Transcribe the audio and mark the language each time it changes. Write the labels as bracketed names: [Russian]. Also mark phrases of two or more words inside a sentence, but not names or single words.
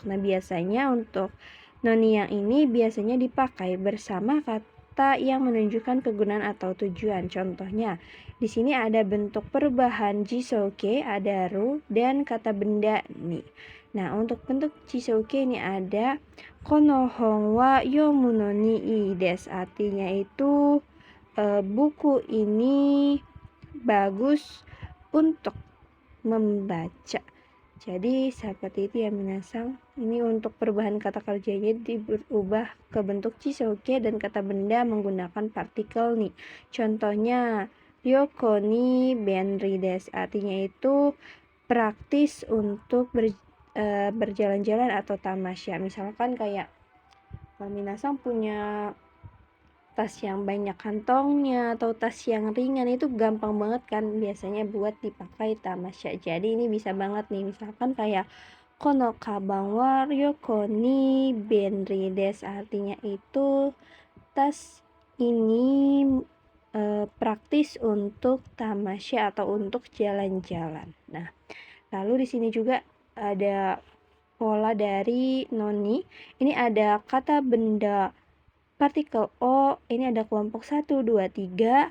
[Indonesian] Nah, biasanya untuk noni yang ini biasanya dipakai bersama kata yang menunjukkan kegunaan atau tujuan. Contohnya, di sini ada bentuk perubahan jisouke, ada ru, dan kata benda ni. Nah, untuk bentuk jisouke ini ada [Japanese] この本は読むのにいいです. [Indonesian] Artinya itu buku ini bagus untuk membaca. Jadi seperti itu ya minasang. Ini untuk perubahan kata kerjanya diubah ke bentuk jisouke dan kata benda menggunakan partikel ni. Contohnya [Japanese] 旅行に便利です. [Indonesian] Artinya itu praktis untuk berjalan-jalan atau tamasya. Misalkan kayak minasang punya tas yang banyak kantongnya atau tas yang ringan, itu gampang banget kan biasanya buat dipakai tamasya. Jadi ini bisa banget nih, misalkan kayak [Japanese] このかばんは旅行に便利です. [Indonesian] Artinya itu tas ini praktis untuk tamasya atau untuk jalan-jalan. Nah, lalu di sini juga ada pola dari noni. Ini ada kata benda partikel o, ini ada kelompok 1, 2, 3.